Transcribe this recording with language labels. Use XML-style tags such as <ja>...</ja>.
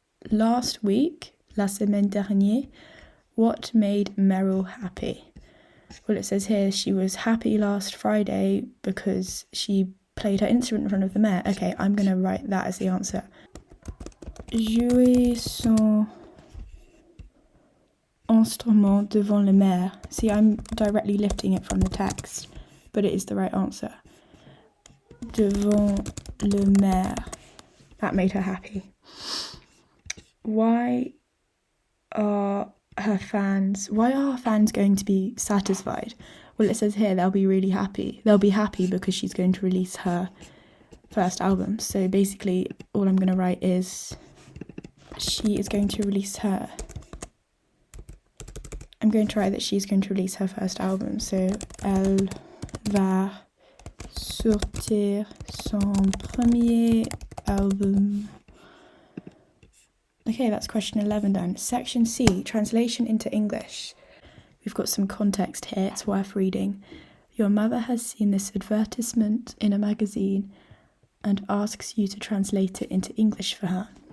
<en>Last week,</en> <fr>la semaine dernière,</fr> <en>what made Meryl happy? Well, it says here she was happy last Friday because she played her instrument in front of the mayor. Okay, I'm going to write that as the answer.</en> <fr>Jouer son instrument devant le maire.</fr> <en>See, I'm directly lifting it from the text, but it is the right answer.</en> <fr>Devant le maire.</fr> <en>That made her happy. Why are her fans going to be satisfied? Well, it says here they'll be really happy. They'll be happy because she's going to release her first album. So basically, all I'm going to write is she is going to release her. I'm going to write that she's going to release her first album.</en> <fr>So, elle va sortir son premier album.</fr> <en>Okay, that's question 11 done. Section C, translation into English. We've got some context here, it's worth reading. Your mother has seen this advertisement in a magazine and asks you to translate it into English for her.</en>